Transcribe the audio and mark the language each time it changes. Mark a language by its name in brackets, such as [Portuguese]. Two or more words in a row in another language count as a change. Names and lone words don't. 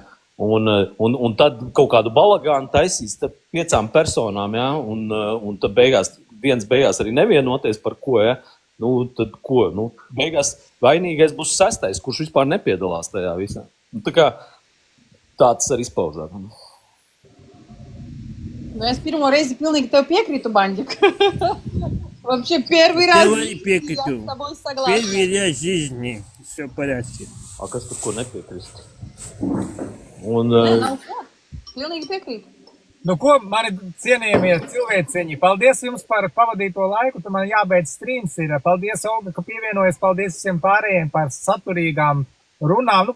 [Latvian] Un tad kaut kādu balagānu taisīs 5 personām, ja? Un tad viens beigās arī nevienoties par ko, ja? Tad ko? Beigās vainīgais būs 6., kurš vispār nepiedalās tajā visā. Tāds arī izpaužās. [Russian] Я с первого [Latvian] reizi pilnīgi tev piekrītu, Bandик. [Russian] Вообще первый раз я с тобой согласна. Первый раз в жизни все в порядке. [Latvian] А kas tur ko nepiekrist? Pilnīgi piekrītu. Ko, mani cienījamie cilvēciņi, paldies jums par pavadīto laiku, tu man jābeidz streams ir. Paldies, Olga, ka pievienojies, paldies visiem pārējiem par saturīgām runām.